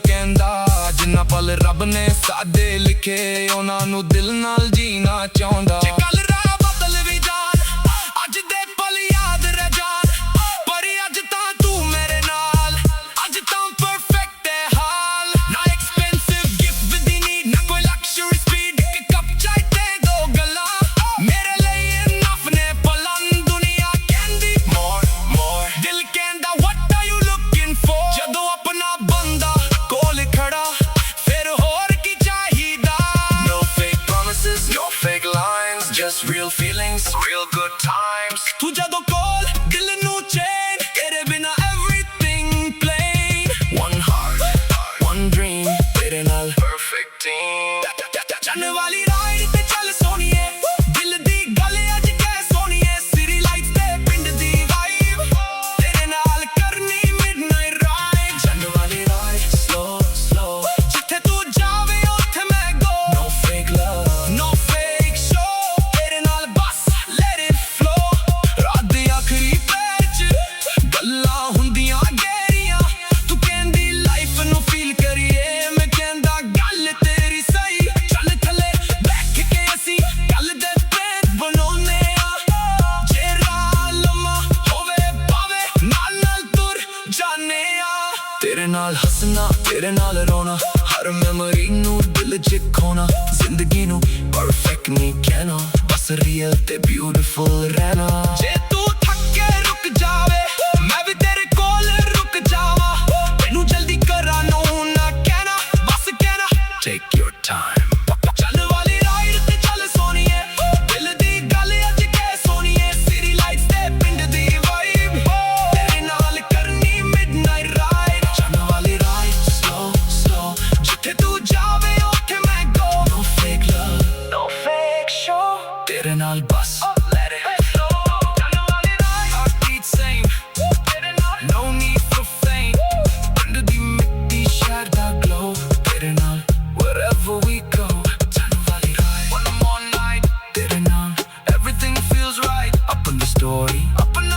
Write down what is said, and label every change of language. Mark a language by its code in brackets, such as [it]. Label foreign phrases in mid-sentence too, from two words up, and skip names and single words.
[pa] ਕਹਿੰਦਾ ਜਿੰਨਾ ਪਲ ਰੱਬ ਨੇ ਸਾਦੇ ਲਿਖੇ ਉਹਨਾਂ ਨੂੰ ਦਿਲ ਨਾਲ ਜੀਣਾ ਚਾਹੁੰਦਾ ਜੇ ਕੱਲ ਰਾਹ ਬਦਲ ਵੀ ਜਾਣ ਅੱਜ ਦੇ ਪਲ ਯਾਦ ਰਹਿ ਜਾਣ ਪਰ ਅੱਜ ਤਾਂ ਤੂੰ ਮੇਰੇ ਨਾਲ ਅੱਜ ਤਾਂ ਪਰਫੈਕਟ ਹੈ ਹਾਲ ਨਾ [en] expensive gift [pa] ਵੀ ਦੀ ਨੀਡ ਨਾ ਕੋਈ [en] luxury speed [pa] ਇੱਕ ਕੱਪ ਚਾਹ ਤੇ ਦੋ ਗੱਲਾਂ ਮੇਰੇ ਲਈ ਇਨਫ ਨੇ ਪਲਾਂ ਦੁਨੀਆ ਕਹਿੰਦੀ more ਦਿਲ ਕਹਿੰਦਾ [en] what are you looking for [pa] ਜਦੋਂ ਆਪਣਾ ਬੰਦਾ ਕੋਲ ਖੜਾ ਫਿਰ ਹੋਰ ਕੀ ਚਾਹੀਦਾ [en] no fake promises no fake lines just real feelings real good times [pa] ਤੂੰ ਜਦੋਂ ਕੋਲ ਦਿਲ ਨੂੰ ਚੈਨ ਤੇਰੇ ਬਿਨਾ everything [en] plain one heart one dream [pa] ਤੇਰੇ ਨਾਲ [en] perfect team [pa] ਜਾਣ ਵਾਲੀ ਰਾਈਡ ਤੇ ਚੱਲ ਸੋਣੀਏ ਦਿਲ ਦੀ ਗੱਲ ਅੱਜ ਕਹਿ ਸੋਣੀਏ [en] city lights [pa] ਤੇ ਪਿੰਡ ਦੀ ਵਾਈਬ ਤੇਰੇ ਨਾਲ ਕਰਨੀ [en] midnight ride [pa] ਜਾਣ ਵਾਲੀ ਰਾਈਡ slow ਜਿੱਥੇ ਤੂੰ ਜਾਵੇ ਉੱਥੇ ਮੈਂ [en] go no fake love no fake show [pa] ਤੇਰੇ ਨਾਲ ਬਸ [en] let it flow [pa] ਰਾਤ ਦੇ ਆਖਰੀ ਪੈਰ 'ਚ ਗੱਲਾਂ ਹੁੰਦੀਆਂ ਗਹਿਰੀਆਂ ਤੂੰ ਕਹਿੰਦੀ ਲਾਈਫ ਨੂੰ ਫੀਲ ਕਰੀਏ ਮੈਂ ਕਹਿੰਦਾ ਗੱਲ ਤੇਰੀ ਸਹੀ ਚੱਲ ਥੱਲੇ ਬੈਠ ਕੇ ਅਸੀਂ ਗੱਲ ਦੇ ਪੇਟ ਬਣਾਉਨੇ ਆ ਜੇ ਰਾਹ ਲੰਮਾ ਹੋਵੇ ਪਾਵੇ ਨਾਲ ਨਾਲ ਤੁਰ ਜਾਨੇ ਆ ਤੇਰੇ ਨਾਲ ਹੱਸਣਾ ਤੇਰੇ ਨਾਲ ਰੋਣਾ ਹਰ ਮੈਮਰੀ ਨੂੰ ਦਿਲ 'ਚ ਖੋਣਾ ਜ਼ਿੰਦਗੀ ਨੂੰ ਪਰਫੈਕਟ ਨਹੀਂ ਕਹਿਣਾ ਬਸ ਰੀਅਲ ਤੇ ਬਿਊਟੀਫੁਲ ਰਹਿਣਾ ਜੇ ਤੂੰ ਥੱਕ ਕੇ ਰੁਕ ਜਾਵੇ ਮੈਂ ਵੀ ਤੇਰੇ ਕੋਲ ਰੁਕ ਜਾਵਾਂ ਤੈਨੂੰ ਜਲਦੀ ਕਰਾਂ ਨੂੰ ਨਾ ਕਹਿਣਾ ਬਸ ਕਹਿਣਾ [en] take your time [pa] ਚੱਲ ਵਾਲੀ ਰਾਈਡ ਤੇ ਚੱਲ ਸੋਣੀਏ ਦਿਲ ਦੀ ਗੱਲ ਅੱਜ ਕਹਿ ਸੋਣੀਏ [en] city lights [pa] ਤੇ ਪਿੰਡ ਦੀ ਵਾਈਬ ਤੇਰੇ ਨਾਲ ਕਰਨੀ [en] midnight ride [pa] ਚੱਲ ਵਾਲੀ ਰਾਈਡ [en] slow [pa] ਜਿੱਥੇ ਤੂੰ ਜਾਵੇ ਉੱਥੇ ਮੈਂ [en] go no fake love no fake show [pa] ਤੇਰੇ ਨਾਲ ਬਸ [en] let it flow [pa] ਚੱਲ ਵਾਲੀ ਰਾਈਡ [en] heartbeat same [pa] ਤੇਰੇ ਨਾਲ [en] no need for fame [pa] ਪਿੰਡ ਦੀ ਮਿੱਟੀ ਸ਼ਹਿਰ ਦਾ [en] glow [pa] ਤੇਰੇ ਨਾਲ [en] wherever we go [pa] ਚੱਲ ਵਾਲੀ ਰਾਈਡ [en] one more night [pa] ਤੇਰੇ ਨਾਲ [en] everything feels right up in the story